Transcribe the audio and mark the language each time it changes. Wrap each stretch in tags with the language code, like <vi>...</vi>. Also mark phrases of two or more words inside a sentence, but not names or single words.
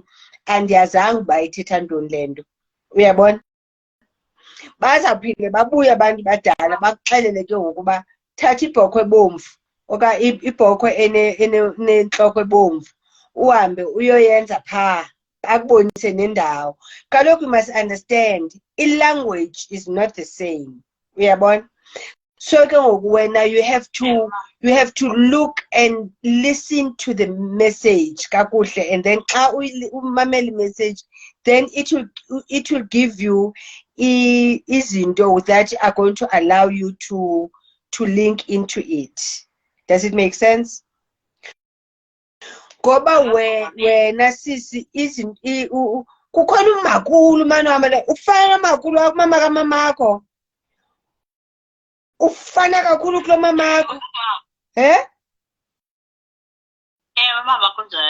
<xh>Andiyazanga uba ithetha ntoni le nto. Uyabona? Bazawuphinde babuye abantu badala bakuxelele ke ngokuba thatha ibhokhwe ebomvu okanye ibhokhwe enentloko ebomvu. Uhambe uyoyenza phaa. Akubonise nendawo.</xh> <en>Kaloku you must understand, i-language is not the same.</en> <xh>Uyabona?</xh> <en>So</en> <xh>ke ngoku wena</xh> <en>you have to look and listen to the message kakuhle, and then</en> <xh>xa umamela</xh> <en>message, then it will give you izinto that are going to allow you to link into it. Does it make sense?</en> <xh>Ngoba wena sisi kukhona umakhulu manje wamela ufana namakhulu akumama kamamakho. Ufana kakhulu kulo mamakho. Mama kunjani?</xh>